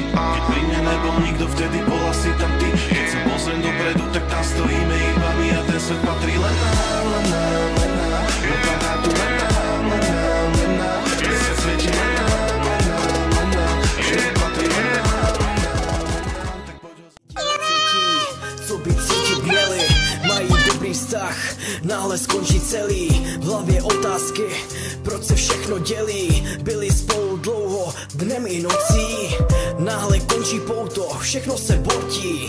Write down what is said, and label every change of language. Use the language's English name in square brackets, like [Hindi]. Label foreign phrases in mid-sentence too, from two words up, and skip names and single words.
[Slovak] Keď pri mne nebol nikto, vtedy bola si tam ty. Keď sa pozriem dopredu, tak tam stojíme iba my a ten svet patrí len nám, len nám, len nám. Dopadá tu len nám, len nám, len nám. Keď sa svieti len nám, len nám, len nám. Život patrí len nám, len nám, len nám. Tak poď ho [Czech] co by cítiť měli, mají dobrý vztah, náhle skončí celý. V hlavě otázky, proč se všechno dělí. Byli spolu dlouho, dnem i nocí. Náhle končí pouto, všechno se bortí.